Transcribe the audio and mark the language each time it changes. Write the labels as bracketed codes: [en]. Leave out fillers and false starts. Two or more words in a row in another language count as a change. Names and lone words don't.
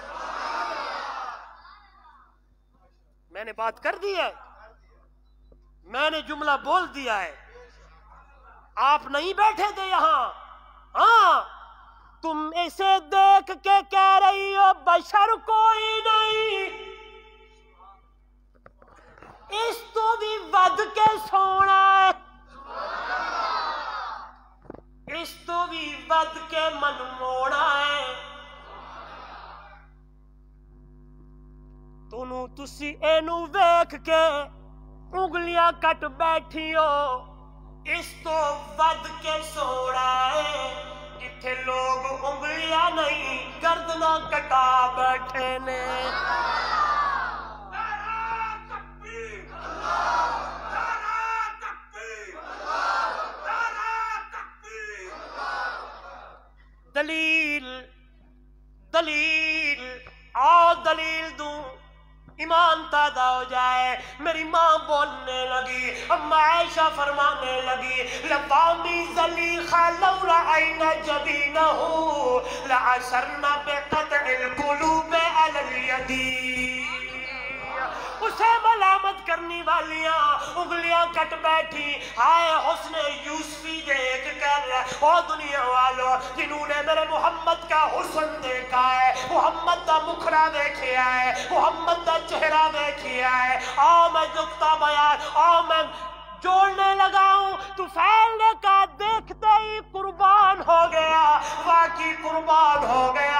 [ur] میں نے بات کر دی ہے، میں نے جملہ بول دیا ہے، آپ نہیں بیٹھے تھے یہاں، ہاں تم اسے دیکھ کے کہہ رہی ہو بشر کوئی نہیں، [pa] اس تو بھی ود کے سونا ہے، اس تو بھی ود کے من موڑا ہے۔ تونوں تسی اینو ویکھ کے انگلیاں کٹ بیٹھی ہو، اس تو ود کے سونا ہے، جتھے لوگ انگلیاں نہیں گردناں کٹا بیٹھے نے۔ [ur] دلیل دلیل آؤ دلیل دوں، ایمان تازہ ہو جائے۔ میری ماں بولنے لگی، اما عائشہ فرمانے لگی [ar] لقومی زلیخا لو رأینا جبینہ لعثرنا بقطع القلوب علی الیدی، [ur] اسے ملامت کرنی والیاں انگلیاں کٹ بیٹھی، ہائے حسن یوسفی دیکھ کر، او دنیا والوں جنہوں نے میرے محمد کا حسن دیکھا ہے، محمد کا مکھڑا دیکھیا ہے، محمد کا چہرہ دیکھیا ہے، آؤ میں نکتہ بیان، آؤ میں جوڑنے لگا ہوں، تو پھیلنے کا دیکھتے ہی قربان ہو گیا، واقعی قربان ہو گیا۔